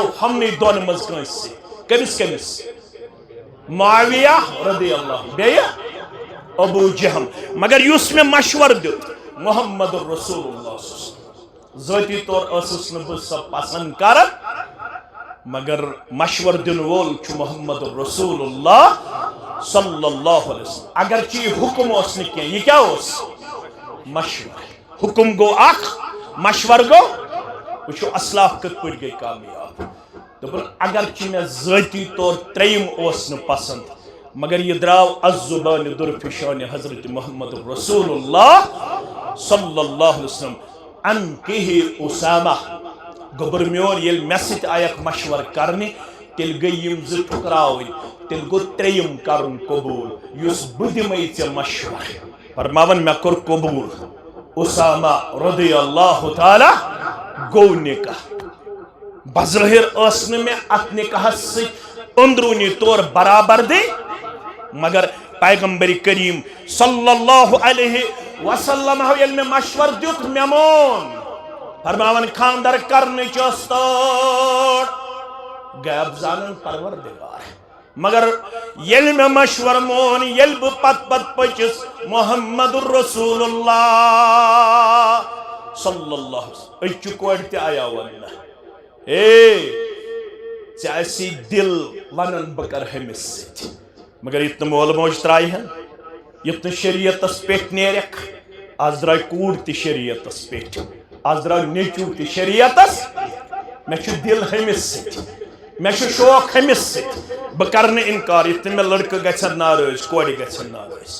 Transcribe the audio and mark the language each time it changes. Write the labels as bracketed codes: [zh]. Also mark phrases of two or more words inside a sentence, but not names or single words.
[ks] ہمنٕے دۄن منٛز کٲنٛسہِ سۭتۍ کٔمِس کٔمِس معاویہ رضی اللہ بیٚیہِ ابو جہم مگر یُس مےٚ مشور دیُت محمد رسول اللہ ذاتی طور ٲسٕس نہٕ بہٕ سۄ پسند کران مگر مشور دن وول چھُ محمد رسول اللہ [ar] صلی اللہ علیہ وسلم [ks] اگرچہ یہ حکم اوس نہٕ کینٛہہ یہ کیا اوس مشور حکم گو اخ مشور گو وچھو اسلاف کت پٲٹھۍ گٔے کامیاب دوٚپُن اگرچہ مےٚ ذٲتی طور ترٛیٚیِم اوس نہٕ پسند مگر یہ دراو از زبان درفشان حضرت محمد رسول اللہ [ar] صلی اللہ علیہ وسلم [ks] ان کہ اسامہ گوبر میون یل مے سۭتۍ آیکھ مشور کرنہِ تیٚلہِ گٔے یِم زٕ ٹھُکراوٕنۍ تیٚلہِ گوٚو ترٛیٚیِم کرُن قبوٗل یُس بہٕ دِمے ژےٚ مشور فرماون مےٚ کوٚر قبوٗل اسامہ رضی اللہ تعالی گوٚو نکاح بظٲہِر ٲس نہٕ مےٚ اتھ نکاحس سۭتۍ أنٛدروٗنی طور برابردی مگر پیغمبر کریم [ar] صلی اللہ علیہ وسلم [ks] یل مےٚ مشور دیُت مےٚ مون فرماون خاندر کرنٕچ ٲس تٲڑ غیب زانن پروردگار مگر یل مےٚ مشور مون یل بہٕ پت پٔچِس محمد رسول اللہ [ar] صلی اللہ علیہ وسلم [ks] أچھِ کورِ تہِ آیاو وننہٕ ژےٚ آسی دل ونان بہٕ کرٕ ہُمِس سۭتۍ مگر یُتھ نہٕ مول موج ترٛایہِ ہن یُتھ نہٕ شریعتس پٮ۪ٹھ نیرکھ آز درٛاے کوٗر تہِ شریعتس پٮ۪ٹھ آز درٛاو نیٚچوٗ تہِ شریعتس مےٚ چھُ دل ہُمِس سۭتۍ مےٚ چھُ شوق ہُمِس سۭتۍ بہٕ کرٕ نہٕ انکار یُتھ نہٕ مےٚ لڑکہٕ گژھن ناراض کورِ گژھن ناراض